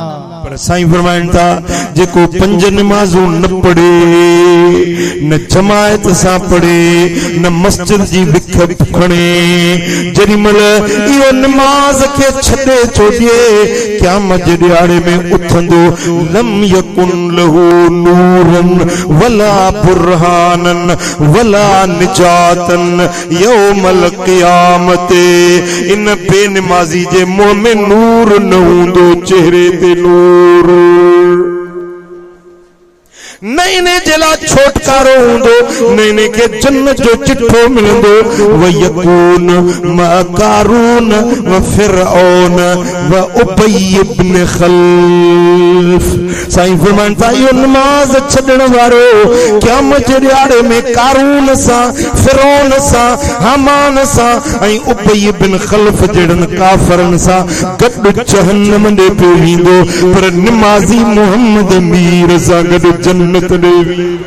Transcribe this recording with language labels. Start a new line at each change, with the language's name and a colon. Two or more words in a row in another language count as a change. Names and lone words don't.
Sindhi: पर साईं फरमाइन था जेको पंज नमाजूं न पढ़े, न जमायत सां पढ़े, न मस्जिद जी विख खणे, जेॾीमहिल इहो नमाज खे छॾे छो ॾिए क़यामत जे ॾियारे में उथंदो,
Arabic: لم يكن له نور ولا برهان ولا نجاة يوم القيامة.
Sindhi: इन बेनमाज़ी जे मुंह में नूर न हूंदो, चेहरे ते नूर नईने जला छोटकारो हूंदो, नईने के जन्नत जो चिट्ठो मिलंदो।
Arabic: ويكون مع قارون وفرعون وأبي بن خلف.
Sindhi: साईं फरमान था यो नमाज छडण वारो क़यामत जे ॾियारे में कारून सां, फिरौन सां, हामान सां ऐं उबय इब्न खल्फ जहिड़नि काफ़रन सां गॾु जहन्नम ॾे पियो वेंदो, पर नमाज़ी मोहम्मद मीर सां गॾु जन्नत देवी।